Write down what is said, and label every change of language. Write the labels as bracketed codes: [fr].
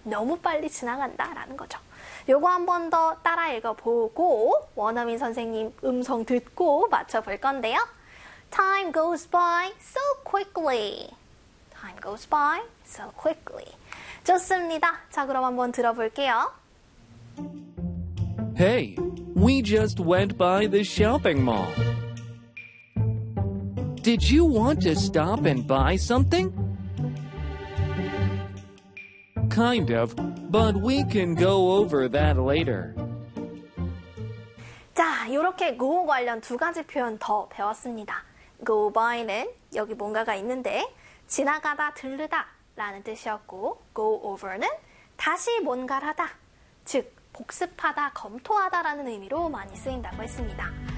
[ko] 너무 빨리 지나간다라는 거죠. 요거 한번더 따라 읽어보고, 원어민 선생님 음성 듣고 맞춰볼 건데요. [en] time goes by so quickly. time goes by so quickly. [ko] 좋습니다. 자, 그럼 한번 들어볼게요. [en] Hey, we just went by the shopping mall. Did you want to stop and buy something? Kind of, but we can go over that later. [ko] 자, 이렇게 go 관련 두 가지 표현 더 배웠습니다. go by는 여기 뭔가가 있는데, 지나가다, 들르다 라는 뜻이었고, go over는 다시 뭔가를 하다, 즉 복습하다, 검토하다라는 의미로 많이 쓰인다고 했습니다.